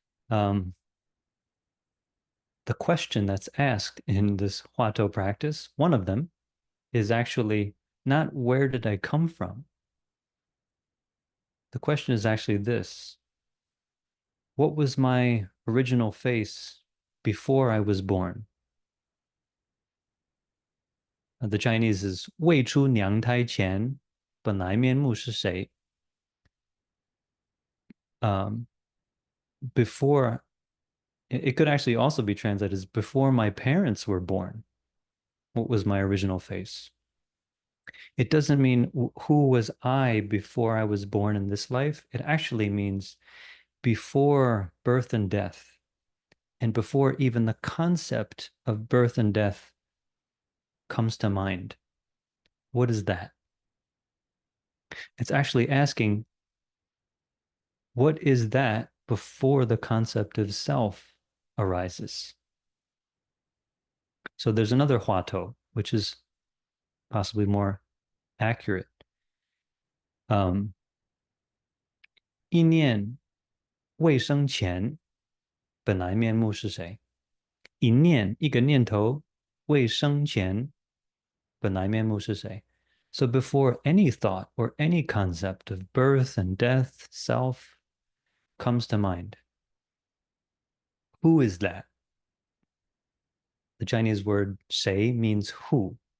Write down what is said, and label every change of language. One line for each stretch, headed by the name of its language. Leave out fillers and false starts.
English: The question that's asked in this Huatou practice, one of them, is actually not where did I come from? The question is actually this: what was my original face before I was born? The Chinese is
Chinese: 未出娘胎前本来面目是谁?
English: Before It could actually also be translated as before my parents were born, what was my original face? It doesn't mean who was I before I was born in this life. It actually means before birth and death, and before even the concept of birth and death comes to mind. What is that? It's actually asking, what is that before the concept of self arises? So there's another Huatou, which is possibly more accurate.
Chinese: 意念未生前，本来面目是谁？一念一个念头未生前，本来面目是谁？
English: So before any thought or any concept of birth and death, self comes to mind, who is that? The Chinese word 谁 means who.